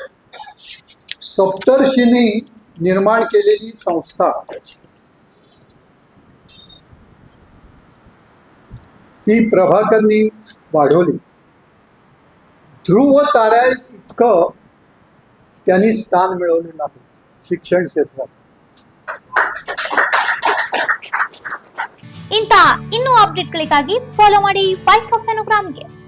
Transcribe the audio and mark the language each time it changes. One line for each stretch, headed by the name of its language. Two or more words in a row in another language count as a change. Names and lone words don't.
Marathi: सप्तर्षींनी निर्माण केलेली संस्था ती प्रभाकरनी वाढवली. ध्रुव ताऱ्या इतकं त्यांनी स्थान मिळवलेलं आहे शिक्षण क्षेत्रात.
Kannada: ಇಂಥ ಇನ್ನೂ ಅಪ್ಡೇಟ್ಗಳಿಗಾಗಿ ಫಾಲೋ ಮಾಡಿ ವಾಯ್ಸ್ ಆಫ್ ಫೆನೋಗ್ರಾಮ್ಗೆ.